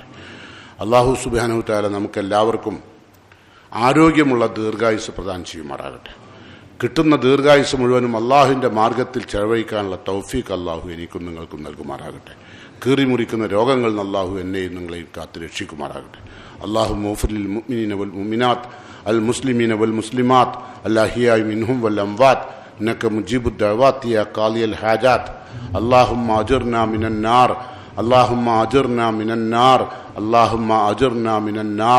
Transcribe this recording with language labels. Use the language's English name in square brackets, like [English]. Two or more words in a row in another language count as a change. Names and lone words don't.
[Arabic] الله سبحانه تعالى [Malayalam] നമുക്കെല്ലാവർക്കും ആരോഗ്യമുള്ള ദീർഘായുസ് പ്രദാനം ചെയ്യുമാറാകട്ടെ. കിട്ടുന്ന ദീർഘായുസ് മുഴുവനും അള്ളാഹുവിൻ്റെ മാർഗത്തിൽ ചെലവഴിക്കാനുള്ള തൗഫീഖ് അള്ളാഹു എനിക്കും നിങ്ങൾക്കും നൽകുമാറാകട്ടെ. കീറിമുറിക്കുന്ന രോഗങ്ങളിൽ നിന്ന് അള്ളാഹു എന്നെയും നിങ്ങളെയും കാത്ത് രക്ഷിക്കുമാറാകട്ടെ. [Arabic] اللهم اغفر للمؤمنين والمؤمنات المسلمين والمسلمات الأحياء منهم والأموات إنك مجيب الدعوات يا قاضي الحاجات. اللهم أجرنا من النار اللهم أجرنا من النار اللهم أجرنا من النار.